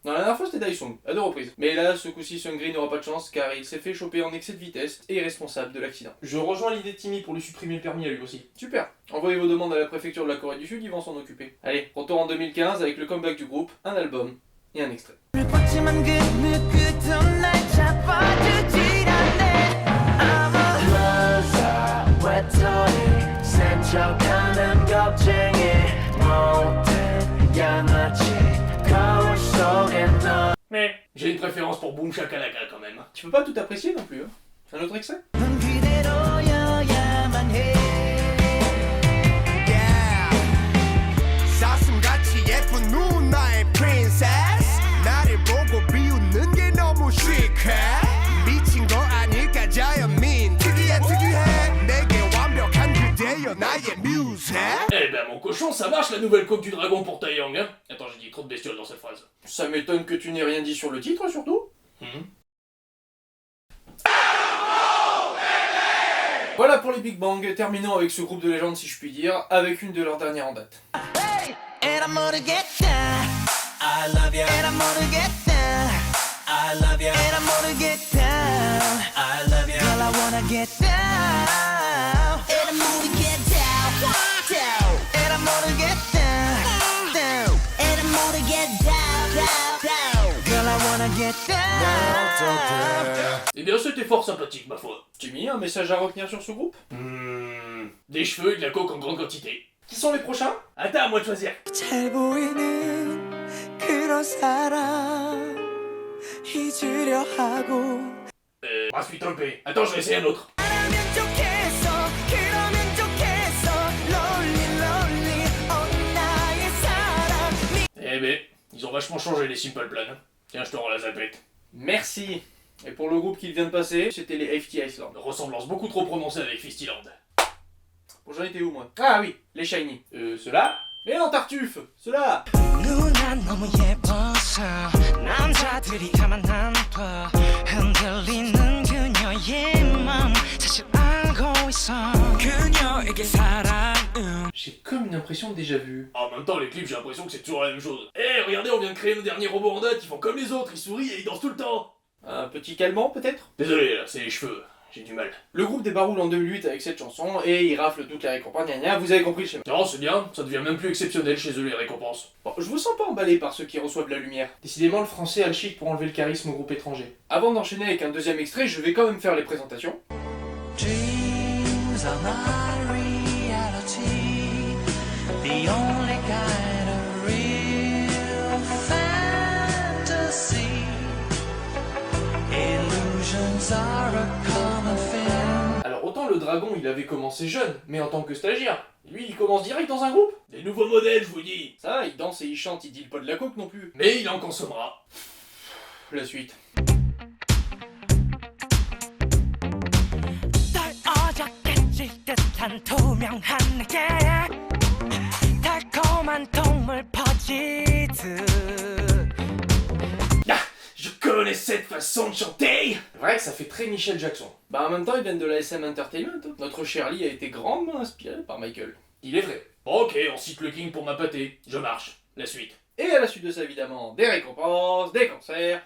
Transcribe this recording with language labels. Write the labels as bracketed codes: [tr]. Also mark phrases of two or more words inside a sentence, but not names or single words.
[fr] Non, la dernière fois c'était Daesung, à 2 reprises. Mais là, ce coup-ci, Seungri n'aura pas de chance car il s'est fait choper en excès de vitesse et est responsable de l'accident. Je rejoins l'idée de Timmy pour lui supprimer le permis à lui aussi. Super! Envoyez vos demandes à la préfecture de la Corée du Sud, ils vont s'en occuper. Allez, retour en 2015 avec le comeback du groupe, un album et un extrait. [ko] 뻗지만 그 누구도 날 잡아주질 않네. [en] I'm a loser, [ko] 외톨이 센 척하는 겁쟁이 못된 양아치 거울 속엔 너. [fr] Mais j'ai une préférence pour Boom Shakalaka quand même. Tu peux pas tout apprécier non plus, hein? C'est un autre extrait? [ko] 넌 그대로여야만 해. 사슴같이 예쁜 누나의 princess. 나를 보고 비웃는 게 너무 시크해. 미친 거 아닐까 자연민. 특이해 특이해. 내게 완벽한 그대여 나의 뮤즈. [fr] Eh ben mon cochon, ça marche la nouvelle coque du dragon pour Taeyong, hein? Attends, j'ai dit trop de bestioles dans cette phrase. Ça m'étonne que tu n'aies rien dit sur le titre, surtout. Voilà pour les Big Bang, terminons avec ce groupe de légendes si je puis dire, avec une de leurs dernières en date. [en] And I'm gonna get down. I love you. And I'm gonna get down. I love you. And I'm gonna get down. I love you. Girl, I wanna get down. And I'm gonna get down. Down. And I'm gonna get down. Down. And I'm gonna get down. Down. Down. Girl, I wanna get down. [fr] Eh bien c'était fort sympathique ma foi. Timmy, un message à retenir sur ce groupe? Des cheveux et de la coke en grande quantité. Qui sont les prochains? Attends, à moi de choisir. [ko] 잘 보이는 그런 사람 잊으려 하고 [fr] Brasse-lui tolpé. Attends, je vais essayer un autre. [ko] 그러면 좋겠어 그러면 좋겠어 [en] lonely lonely oh [ko] 나의 사랑 [fr] Eh ben, ils ont vachement changé les Simple Plan. Tiens, je te rends la zapette. Merci. Et pour le groupe qui vient de passer, c'était les FT Island. Ressemblance beaucoup trop prononcée avec Fistyland. Bon, j'en étais où moi? Ah oui, les Shiny. Ceux-là? Mais non, Tartuffe! Ceux-là! [ko] 누나 너무 예뻐서 남자들이 가만 안 둬 흔들리는 그녀의 맘 사실 알고 있어 그녀에게 사랑은 [fr] J'ai comme une impression de déjà vu. En même temps, les clips, j'ai l'impression que c'est toujours la même chose. Eh, regardez, on vient de créer nos derniers robots en date, ils font comme les autres, ils sourient et ils dansent tout le temps. Un petit calmant, peut-être? Désolé, là, c'est les cheveux. J'ai du mal. Le groupe débarroule en 2008 avec cette chanson et ils raflent toutes les récompenses. Gna gna, vous avez compris le schéma. Non, c'est bien, ça devient même plus exceptionnel chez eux les récompenses. Bon, je vous sens pas emballé par ceux qui reçoivent la lumière. Décidément, le français a le chic pour enlever le charisme au groupe étranger. Avant d'enchaîner avec un deuxième extrait, je vais quand même faire les présentations. [en] Dreams are my reality The only kind of real fantasy Illusions are a common thing [fr] Alors autant le dragon il avait commencé jeune, mais en tant que stagiaire. Lui il commence direct dans un groupe. Des nouveaux modèles je vous dis. Ça va, il danse et il chante, il deal pas de la coke non plus. Mais il en consommera. La suite. [ko] 다정한 내게 달콤한 동물 퍼지듯 [fr] Ah, je connais cette façon de chanter. C'est vrai que ça fait très Michel Jackson. Bah en même temps, ils viennent de la SM Entertainment. Notre Shirley a été grandement inspirée par Michael. Il est vrai. Ok, on cite le King pour ma pâtée. Je marche. La suite. Et à la suite de ça, évidemment, des récompenses, des concerts.